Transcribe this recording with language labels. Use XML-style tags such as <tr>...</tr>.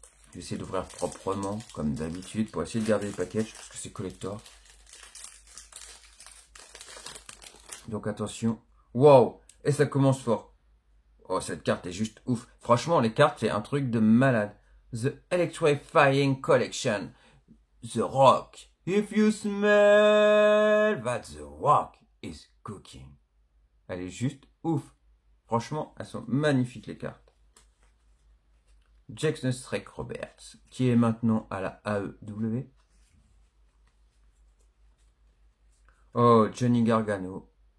<fr>Je vais essayer d'ouvrir proprement comme d'habitude pour essayer de garder les packages parce que c'est collector. Donc attention. Wow! Et ça commence fort. Oh, cette carte est juste ouf. Franchement, les cartes, c'est un truc de malade.</fr> <en>The Electrifying Collection. The Rock. If you smell that the rock is cooking.</en> <fr>Elle est juste ouf. Franchement, elles sont magnifiques les cartes. Jackson Strike Roberts, qui est maintenant à la AEW. Oh, Johnny Gargano.</fr>